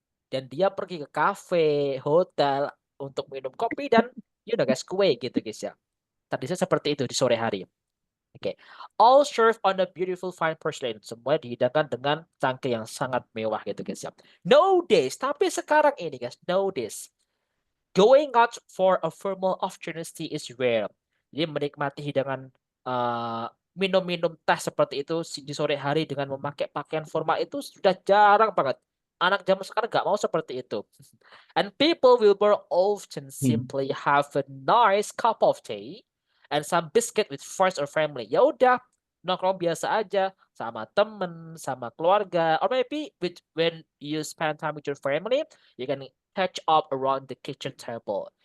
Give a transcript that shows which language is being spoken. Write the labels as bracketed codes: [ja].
[id] Dan dia pergi ke kafe, hotel untuk minum kopi dan guys, kue gitu guys ya. Tradisi seperti itu di sore hari. Oke. [en] All served on a beautiful fine porcelain. [id] Semua dihidangkan dengan cangkir yang sangat mewah gitu guys ya. [en] Nowadays, [id] tapi sekarang ini guys, [en] nowadays, going out for a formal afternoon tea is rare. [id] Jadi menikmati hidangan minum-minum teh seperti itu di sore hari dengan memakai pakaian formal itu sudah jarang banget. Anak zaman sekarang nggak mau seperti itu. [en] And people will more often simply have a nice cup of tea and some biscuit with friends or family. [id] Ya udah, nongkrong biasa aja sama temen, sama keluarga, [en] or maybe when you spend time with your family, you can catch up around the kitchen table.